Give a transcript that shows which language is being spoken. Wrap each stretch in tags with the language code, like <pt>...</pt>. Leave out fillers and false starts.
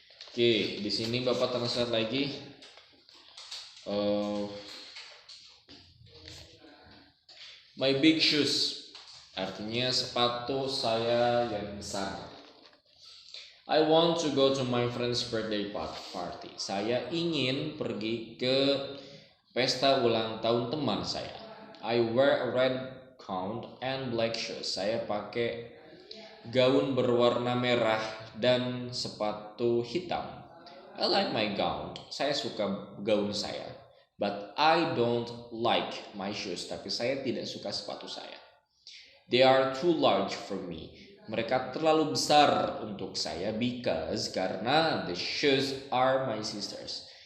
<id>Oke, di sini Bapak translate lagi.</id> <en>My big shoes</en> <id>artinya sepatu saya yang besar.</id> <en>I want to go to my friend's birthday party.</en> <id>Saya ingin pergi ke pesta ulang tahun teman saya.</id> <en>I wear a red gown and black shoes.</en> <id>Saya pakai gaun berwarna merah dan sepatu hitam.</id> <en>I like my gown.</en> <id>Saya suka gaun saya.</id> <en>But I don't like my shoes.</en> <id>Tapi saya tidak suka sepatu saya.</id> <en>They are too large for me.</en> <id>Mereka terlalu besar untuk saya karena</id> <en>the shoes are my sisters.</en>